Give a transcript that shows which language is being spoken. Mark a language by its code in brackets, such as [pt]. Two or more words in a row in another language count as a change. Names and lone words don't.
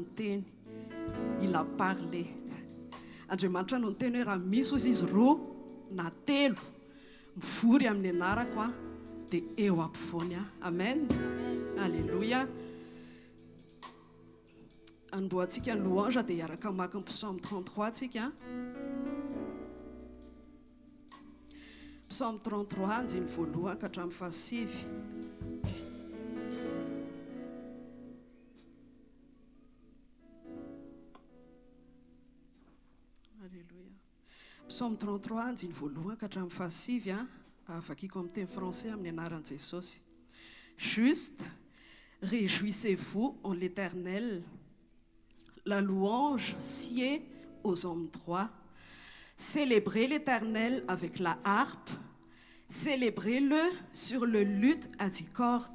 [mg] teny, [fr] il a parlé. [mg] Andriamanitra no niteny hoe raha misy ozy izy roa na telo mivory amin'ny anarako dia eo ampovoany aho. Amen. Alléluia. Andohantsika ny louange dia hiaraka maka ny psaume 33 tsika. Psaume 33 andiny voalohany ka hatramin'ny fahasivy. Alléluia. Psaume 33 andiny voalohany ka hatramin'ny fahasivy avakiko amin'ny teny français amin'ny anaran'i Jesosy. [fr] Juste, réjouissez-vous en l'Éternel. La louange sied aux hommes droits. Célébrez l'Éternel avec la harpe. Célébrez-le sur le luth à 10 cordes.